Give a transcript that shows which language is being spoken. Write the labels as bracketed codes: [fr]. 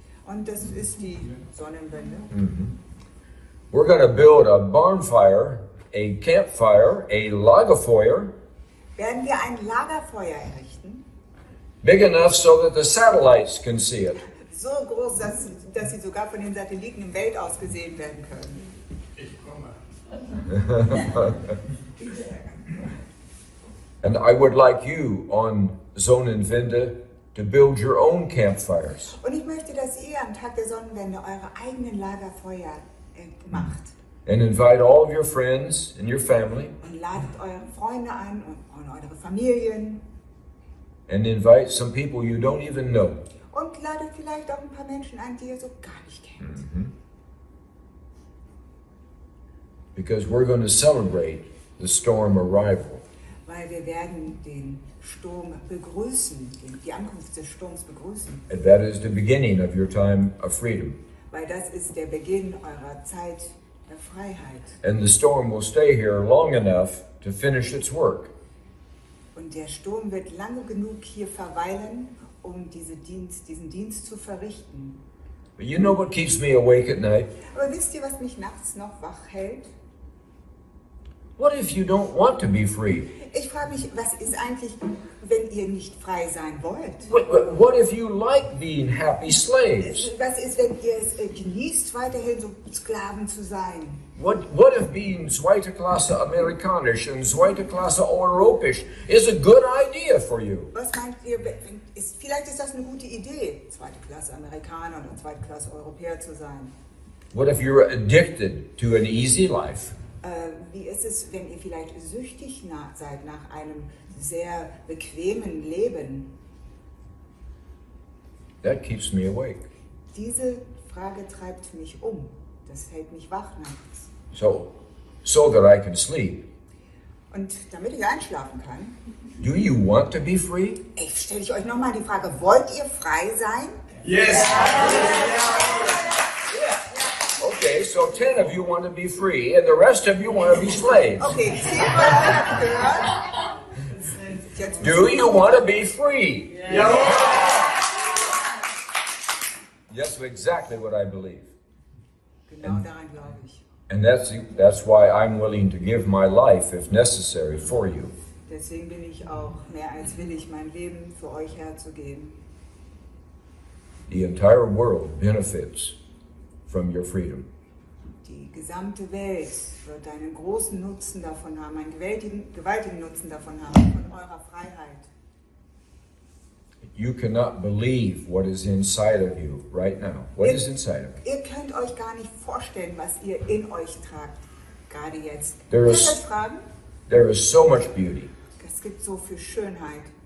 [de] Und das ist die Sonnenwende. [en] We're going to build a bonfire, a campfire, a Lagerfeuer, [de] Werden wir ein Lagerfeuer errichten, [en] big enough so that the satellites can see it. [de] so groß, dass sie sogar von den Satelliten im Weltaus gesehen werden können. Ich komme. [en] And I would like you on Sonnenwende to build your own campfires. [de] Und ich möchte, dass ihr am Tag der Sonnenwende eure eigenen Lagerfeuer macht. [en] And invite all of your friends and your family. [de] Und ladet eure Freunde ein und eure Familien. [en] And invite some people you don't even know. [de] Und ladet vielleicht auch ein paar Menschen ein, die ihr so gar nicht kennt. [en] Because we're going to celebrate the storm arrival. [de] Weil wir werden den Sturm begrüßen, die Ankunft des Sturms begrüßen. [en] And that is the beginning of your time of freedom. [de] Weil das ist der Beginn eurer Zeit der Freiheit. [en] And the storm will stay here long enough to finish its work. [de] Und der Sturm wird lange genug hier verweilen, um diesen Dienst zu verrichten. [en] But you know what keeps me awake at night? [de] Aber wisst ihr, was mich nachts noch wach hält? [en] What if you don't want to be free? [de] Ich frage mich, was ist eigentlich, wenn ihr nicht frei sein wollt? [en] What if you like being happy slaves? [de] Was ist, wenn ihr es genießt, weiterhin so Sklaven zu sein? [en] What if being [de] zweite Klasse Amerikanisch und zweite Klasse Europäisch [en] is a good idea for you? [de] Was meint ihr, vielleicht ist das eine gute Idee, zweite Klasse Amerikaner oder zweite Klasse Europäer zu sein? [en] What if you're addicted to an easy life? [de] Wie ist es, wenn ihr vielleicht süchtig seid nach einem sehr bequemen Leben? [en] That keeps me awake. [de] Diese Frage treibt mich um. Das hält mich wach nachts. [en] So that I can sleep. [de] Und damit ich einschlafen kann, [en] Do you want to be free? [de] stelle ich euch nochmal die Frage, wollt ihr frei sein? [en] Yes! Okay, so 10 of you want to be free, and the rest of you want to be slaves. [de] Okay, 10 habt gehört. Jetzt [en] Do you want to be free? [de] Ja! [en] That's exactly what I believe. [de] Genau daran glaube ich. [en] And that's why I'm willing to give my life, if necessary, for you. [de] Deswegen bin ich auch mehr als willig, mein Leben für euch herzugeben. [en] The entire world benefits from your freedom. [de] Die gesamte Welt wird einen großen Nutzen davon haben, einen gewaltigen Nutzen davon haben, von eurer Freiheit. [en] You cannot believe what is inside of you right now. What is inside of you? [de] Ihr könnt euch gar nicht vorstellen, was ihr in euch tragt, gerade jetzt. [en] There [de] Könnt [en] is- [de] ihr euch fragen? [en] There is so much beauty. [de] Es gibt so viel Schönheit.